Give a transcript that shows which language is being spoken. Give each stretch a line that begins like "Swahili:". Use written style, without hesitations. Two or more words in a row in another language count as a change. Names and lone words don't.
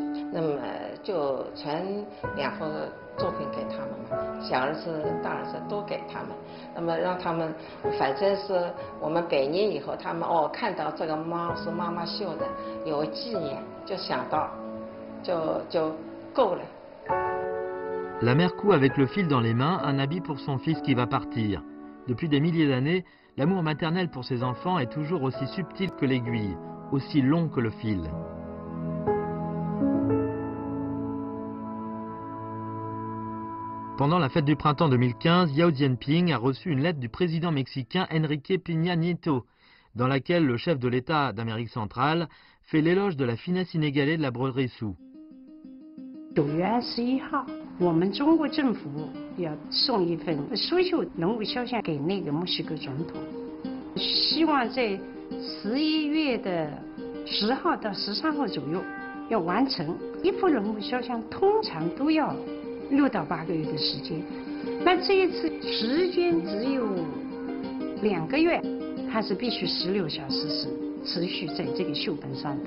Chinese: 那么就传2幅作品给他们嘛，小儿子、大儿子都给他们。那么让他们，反正是我们100年以后，他们看到这个猫是妈妈绣的，有纪念，就想到，就够了。
French: La mère coud avec le fil dans les mains un habit pour son fils qui va partir. Depuis des milliers d'années, l'amour maternel pour ses enfants est toujours aussi subtil que l'aiguille, aussi long que le fil. Pendant la fête du printemps 2015, Yao Jianping a reçu une lettre du président mexicain Enrique Peña Nieto, dans laquelle le chef de l'État d'Amérique centrale fait l'éloge de la finesse inégalée de la broderie Su.
Chinese: 9 月21号，我们中国政府要送一份苏绣人物肖像给那个墨西哥总统，希望在11月的10号到13号左右要完成。一幅人物肖像通常都要6到8个月的时间，那这一次时间只有2个月，它是必须16小时是持续在这个绣本上的。